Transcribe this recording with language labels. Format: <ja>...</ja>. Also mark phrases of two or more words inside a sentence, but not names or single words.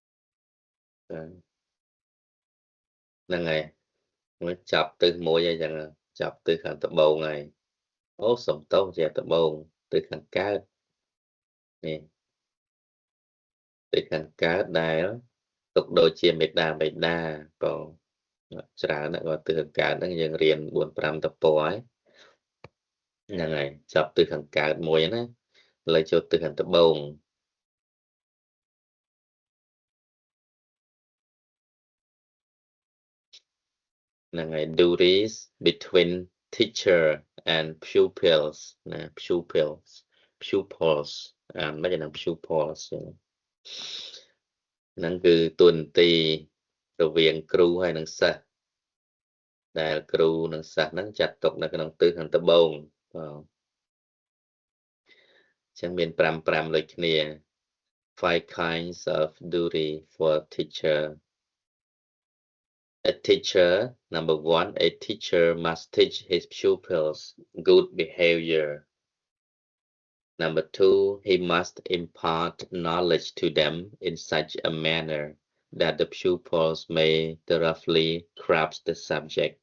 <km>ហ្នឹងហើយមកចាប់ទិសមួយហើយចឹងចាប់ទិសខាងត្បូងហើយអូសំទោសជាត្បូងទិសខាងកើតនេះទិសខាងកើតដែលទុកដូចជាមេដាបេដាក៏ច្រើនណាស់ក៏ទិសខាងកើតហ្នឹងយើងរៀន 4-5 តពហើយហ្នឹងហើយចាប់ទិសខាងកើតមួយណាឥឡូវចូលទិសខាងត្បូង ហ្នឹងហើយ</km> <en>duties between teacher and pupils</en> <km>ណា pupils មិនយ៉ាងណា pupils ហ្នឹងគឺតួនាទីរវាងគ្រូហើយនិងសិស្សដែលគ្រូនិងសិស្សហ្នឹងចាត់ទុកនៅក្នុងទិសខាងត្បូងបងចឹងមាន5ដូចគ្នា</km> <en>5 kinds of duty for teacher. A teacher, number 1, a teacher must teach his pupils good behavior. Number 2, he must impart knowledge to them in such a manner that the pupils may thoroughly grasp the subject.</en>